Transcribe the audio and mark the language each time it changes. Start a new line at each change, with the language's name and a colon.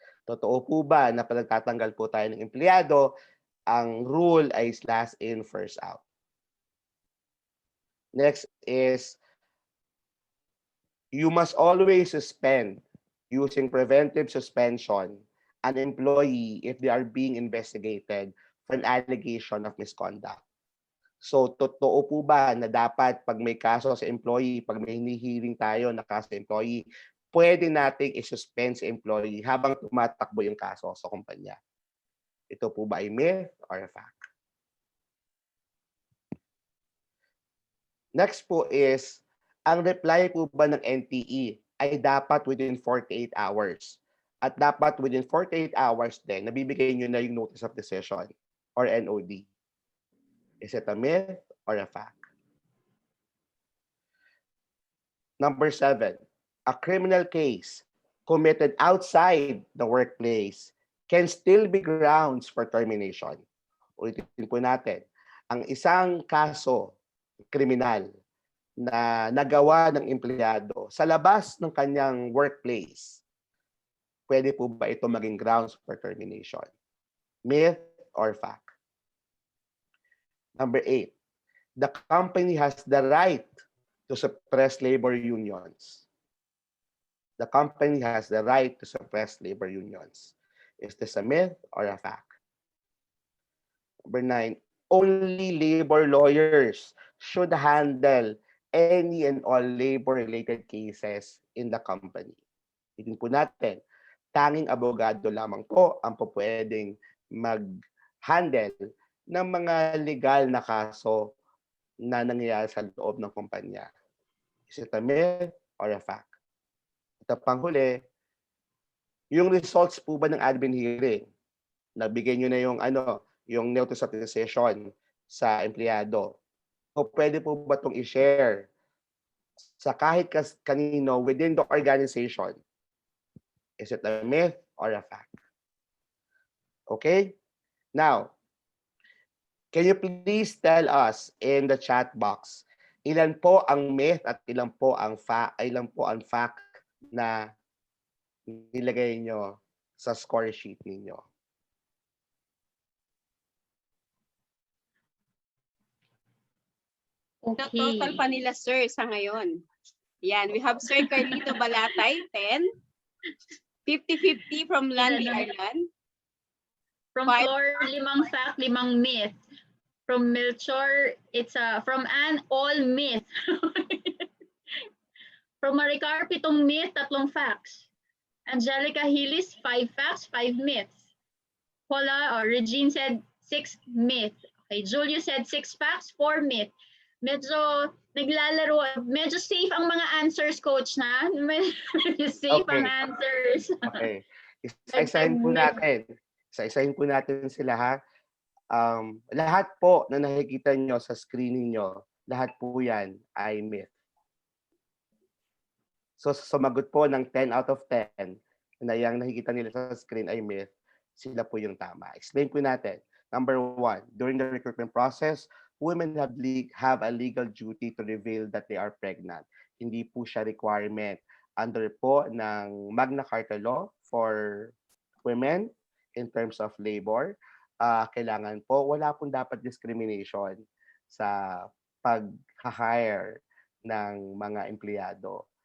Filipino: Totoo po ba na pag nagtatanggal po tayo ng empleyado, ang rule ay last in, first out?
English: Next is, you must always suspend using preventive suspension an employee if they are being investigated for an allegation of misconduct.
Filipino: So, totoo po ba na dapat pag may kaso sa employee, pag may hinihiring tayo na kaso sa employee, pwede nating i-suspend sa employee habang tumatakbo yung kaso sa kumpanya? Ito po ba ay myth or a fact? Next po is, ang reply po ba ng NTE ay dapat within 48 hours? At dapat within 48 hours din, nabibigay nyo na yung notice of decision or NOD.
English: Is it a myth or a fact? Number 7, a criminal case committed outside the workplace can still be grounds for termination.
Filipino: Ulitin po natin, ang isang kaso kriminal na nagawa ng empleyado sa labas ng kanyang workplace, pwede po ba ito maging grounds for termination?
English: Myth or fact? Number 8, the company has the right to suppress labor unions. The company has the right to suppress labor unions. Is this a myth or a fact? Number 9, only labor lawyers should handle any and all labor-related cases in the company.
Filipino: Itin po natin, tanging abogado lamang po ang pwedeng mag-handle ng mga legal na kaso na nangyayari sa loob ng kumpanya.
English: Is it a myth or a fact?
Filipino: Ito panghuli, yung results po ba ng admin hearing, nabigay nyo na yung notice of decision sa empleyado, o pwede po ba itong i-share sa kahit kanino within the organization?
English: Is it a myth or a fact? Okay? Now, can you please tell us in the chat box,
Filipino: ilan po ang myth at ilan po ang fact na nilagay nyo sa score sheet ninyo?
English: The Okay.
Filipino: total pa nila, sir, sa ngayon.
English: Yan, we have Sir Carlito Balatay, 10. 50-50 from Landy Arlan. From Five. Flor, 5 fact, 5 myth. From Melchor, it's from Anne, all myth. From Maricar, 7 myth, 3 facts. Angelica Hillis, 5 facts, 5 myths. Paula or Regine said 6 myth. Okay, Julius said 6 facts, 4 myth.
Filipino: Medyo naglalaro, medyo safe ang mga answers, coach, na? Medyo safe ang
English: Okay. answers.
Filipino: Okay. Isa-isahin po natin. Isa-isahin po natin sila, ha? Lahat po na nakikita nyo sa screen niyo, lahat po yan ay myth. So, sumagot po ng 10 out of 10 na yung nakikita nila sa screen ay myth. sila po yung tama. Explain po natin.
English: Number one, during the recruitment process, women have a legal duty to reveal that they are pregnant.
Filipino: Hindi po siya requirement. Under po ng Magna Carta Law for women in terms of labor, kailangan po, wala pong dapat discrimination sa pag-hire ng mga empleyado.